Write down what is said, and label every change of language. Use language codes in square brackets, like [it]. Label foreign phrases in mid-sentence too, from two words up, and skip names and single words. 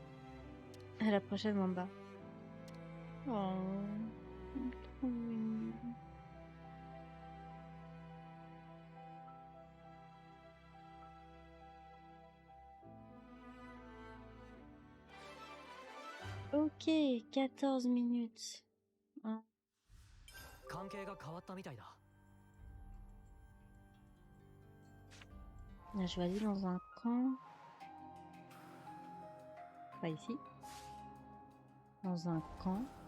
[fr] À la prochaine, Mamba. Oh, trop mignon. Ok, 14 minutes. Hein. [ja] 関係が変わったみたいだ。 [fr] On a choisi dans un camp. Pas ici. Dans un camp.